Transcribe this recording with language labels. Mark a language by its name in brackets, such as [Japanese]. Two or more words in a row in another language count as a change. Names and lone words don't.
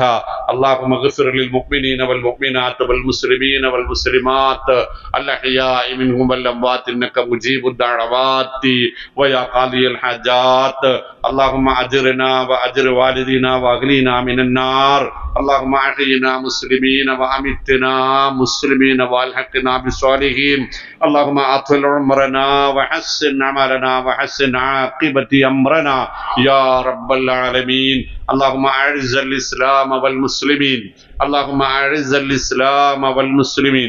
[Arabic] اللهم اغفر للمؤمنين والمؤمنات والمسلمين والمسلمات الأحياء منهم والأموات إنك مجيب الدعوات ويا قاضي الحاجات. اللهم أجرنا وأجر والدينا وأغننا من النار. اللهم أحينا مسلمين وأمتنا مسلمين والحقنا بالصالحين. اللهم أطول عمرنا وحسن عملنا وحسن عاقبة أمرنا يا رب العالمين. اللهم أعز الإسلام والمسلمين. اللهم أعز الإسلام والمسلمين.